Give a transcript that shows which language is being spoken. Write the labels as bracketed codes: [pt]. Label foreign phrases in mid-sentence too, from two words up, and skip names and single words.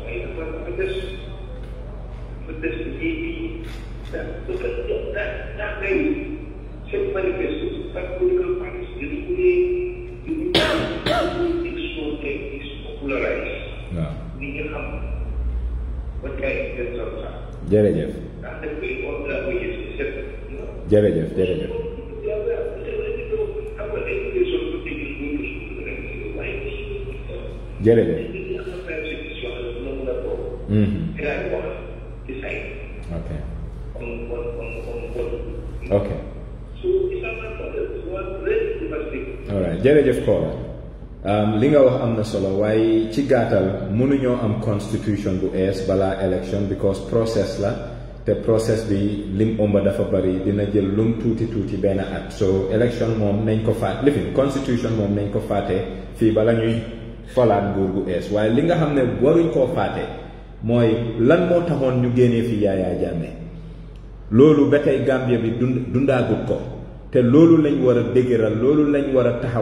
[en] But this maybe that way self manifests that political parties really is popularized. We can have what kind of [wo] jërëjëf jërëjëf jërëjëf jërëjëf [en] ok ok alright [wo] jërëjëf Kola li nga wax am na solo waaye ci gàttal mënuñoo am constitution bu ees balaa election [en] because process [wo] la te process bi lim omba dafa bari dina jël lum tuuti tuuti benn at [en] so election [wo] moom nañ ko faat lifin constitution moom nañ ko faate fii bala ñuy falaat nguur gu ees waaye li nga xam ne waruñ koo faate mooy lan moo taxoon ñu génnee fi Yaya Jammeh loolu ba tey Gambia bi dundaagut ko te loolu lañ war a dëgëral loolu lañ war a taxawal